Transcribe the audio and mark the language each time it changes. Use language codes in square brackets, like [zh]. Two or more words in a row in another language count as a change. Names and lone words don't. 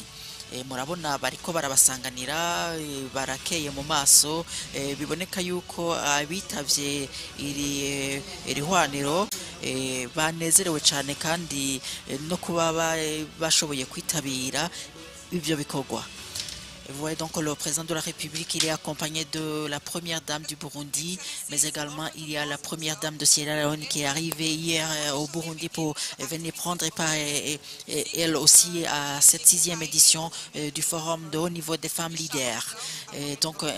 [rn] Murabona bariko barabasanganira barakeye mu maso biboneka yuko abitavye iri hwaniro banezerewe cyane kandi no kuba bashoboye kwitabira ibyo bikorwa. [fr] Vous voyez donc le président de la République, il est accompagné de la première dame du Burundi, mais également il y a la première dame de Sierra Leone qui est arrivée hier au Burundi pour venir prendre part elle aussi à cette 6e édition du forum de haut niveau des femmes leaders.